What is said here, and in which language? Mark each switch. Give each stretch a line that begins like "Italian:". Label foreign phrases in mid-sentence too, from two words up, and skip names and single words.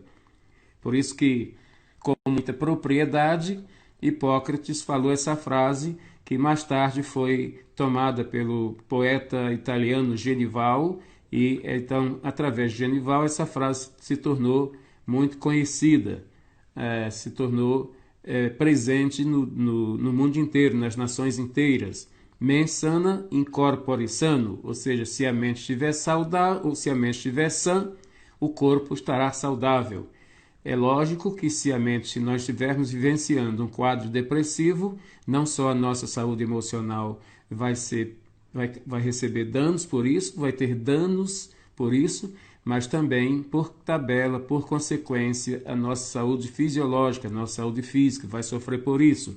Portuguese: Por isso que, com muita propriedade, Hipócrates falou essa frase que mais tarde foi tomada pelo poeta italiano Genival, e então, através de Genival, essa frase se tornou muito conhecida, se tornou presente no mundo inteiro, nas nações inteiras.
Latin: Mens sana in corpore sano,
Portuguese: ou seja, se a mente estiver saudável, ou se a mente estiver sã, o corpo estará saudável. É lógico que se nós estivermos vivenciando um quadro depressivo, não só a nossa saúde emocional vai receber danos por isso, vai ter danos por isso, mas também, por tabela, por consequência, a nossa saúde fisiológica, a nossa saúde física vai sofrer por isso.